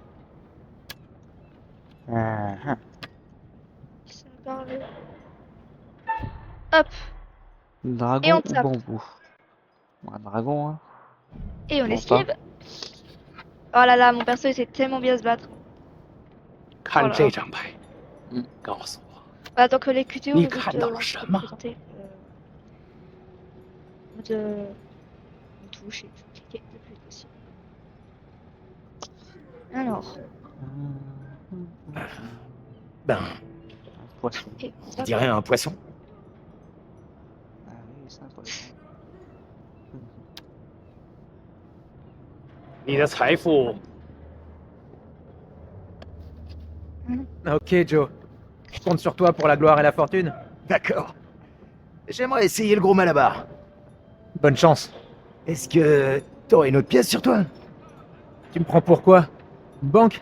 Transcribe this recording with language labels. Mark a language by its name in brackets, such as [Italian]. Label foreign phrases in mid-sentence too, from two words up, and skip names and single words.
[French] Ah, Ça va parler. Hop. dragon Et on ou tape. bambou? Un dragon, hein. Et on Bon, esquive. Oh là là, mon perso il sait tellement bien se battre. [Chinese] 看 [French] Voilà. [Chinese] 这张牌，嗯告诉我 [French] Bah, donc les QTO, [Chinese] 你 [French] je vais [Chinese] 看 [French] te [Chinese] 到了 [French] te [Chinese] 什么？ [French] présenter. Mode touche et cliquer le plus possible. Alors, Ben, Un poisson. et on dirait un poisson. Ah oui, c'est un poisson. [Chinese] 你的财富 [French] Ok, Joe. Je compte sur toi pour la gloire et la fortune. D'accord. J'aimerais essayer le gros malabar. Bonne chance. Est-ce que t'aurais une autre pièce sur toi? Tu me prends pour quoi? Une banque?